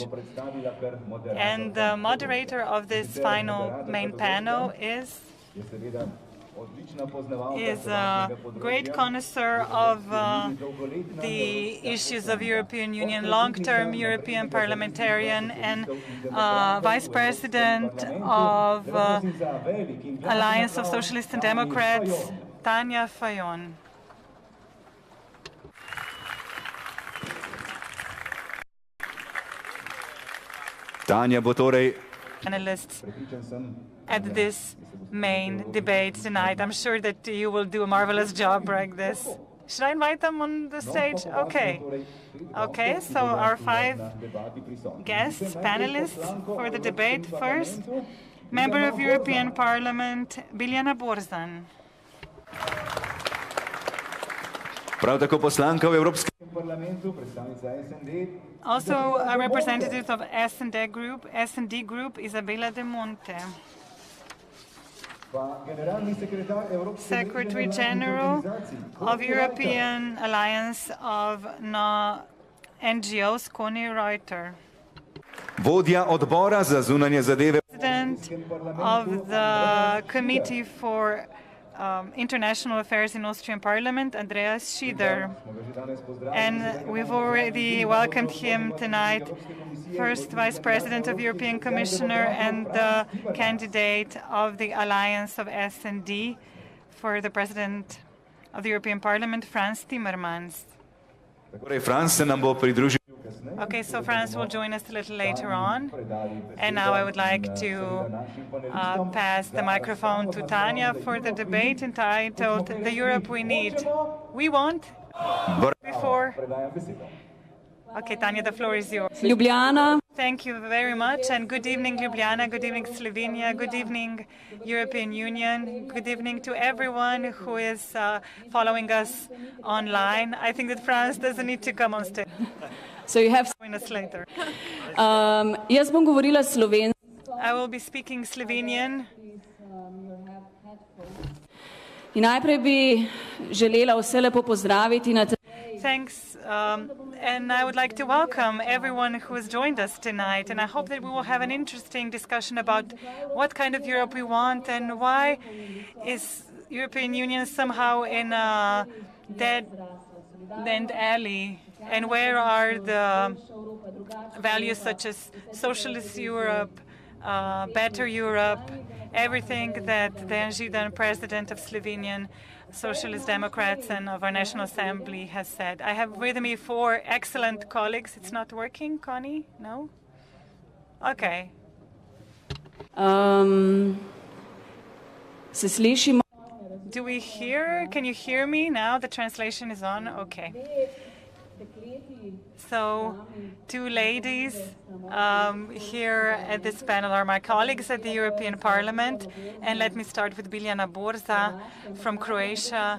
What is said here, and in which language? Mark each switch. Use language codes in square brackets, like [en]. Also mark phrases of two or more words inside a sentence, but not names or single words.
[en] And the moderator of this final main panel is a great connoisseur of the issues of European Union, long-term European parliamentarian and Vice President of Alliance of Socialists and Democrats, Tanja Fajon. [sl] Tanja bo torej [en] Panelists at this main debate tonight. I'm sure that you will do a marvelous job like this. Should I invite them on the stage? Okay. Okay, so our 5 guests, panelists for the debate. First, Member of European Parliament, Biljana Borzan. [sl] prav tako poslanka v Evropskem parlamentu, predstavnica SND. [en] Also a representative of S&D Group, Isabela de Monte. Secretary General of European Alliance of NGOs, Connie Reuter. [sl] Vodja odbora za zunanje zadeve. [en] President of the Committee for International Affairs in Austrian Parliament, Andreas Schieder. And we've already welcomed him tonight, first Vice President of European Commissioner and the candidate of the Alliance of S&D for the President of the European Parliament, Franz Timmermans. [sl] Franz se nam bo pridružil [en] Okay, so France will join us a little later on. And now I would like to pass the microphone to Tanya for the debate entitled The Europe We Need. We want? Before? Okay, Tanya, the floor is yours. Ljubljana. Thank you very much, and good evening, Ljubljana, good evening, Slovenia, good evening, European Union, good evening to everyone who is following us online. I think that France doesn't need to come on stage. So you have... Join us later. [sl] Jaz bom govorila slovensko. [en] I will be speaking Slovenian. [sl] In najprej bi želela vse lepo pozdraviti na [en] Thanks, and I would like to welcome everyone who has joined us tonight, and I hope that we will have an interesting discussion about what kind of Europe we want and why is European Union somehow in a dead-end alley, and where are the values such as socialist Europe, better Europe, everything that the ENG, president of Slovenian Socialist Democrats and of our National Assembly, has said. I have with me 4 excellent colleagues. It's not working, Connie? No? Okay. [sl] Se slišimo? [en] Do we hear? Can you hear me now? The translation is on? Okay. So, 2 ladies here at this panel are my colleagues at the European Parliament, and let me start with Biljana Borza from Croatia.